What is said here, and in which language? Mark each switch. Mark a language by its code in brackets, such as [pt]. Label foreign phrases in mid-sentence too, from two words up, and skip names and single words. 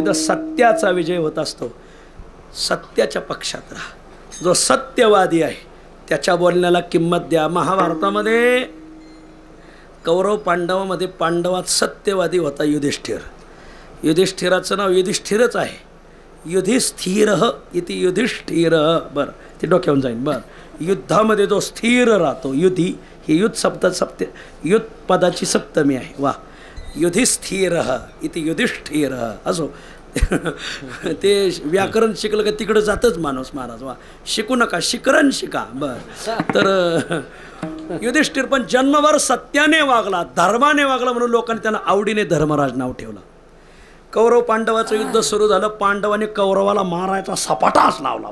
[mr] इथं सत्याचा विजय होत असतो. सत्याच्या पक्षात राहा. जो सत्यवादी आहे त्याच्या बोलण्याला किंमत द्या. महाभारतामध्ये कौरव पांडवामध्ये पांडवात सत्यवादी होता युधिष्ठिर. युधिष्ठिराचं नाव युधिष्ठिरच आहे. युधिस्थिर इति युधिष्ठिर. बरं, ते डोक्यावरून जाईन. बरं, युद्धामध्ये जो स्थिर राहतो, युधी ही युद्ध शब्द युद्ध पदाची सप्तमी आहे. वा, युधिस्थिर इति युधिष्ठिर. असो, ते व्याकरण शिकलं का तिकडं जातच माणूस महाराज. वा, शिकू नका, शिकरण शिका. बरं, तर युधिष्ठिर पण जन्मभर सत्याने वागला, धर्माने वागला, म्हणून लोकांनी त्यांना आवडीने धर्मराज नाव ठेवलं. कौरव पांडवाचं युद्ध सुरू झालं. पांडवाने कौरवाला मारायचा सपाटाच लावला.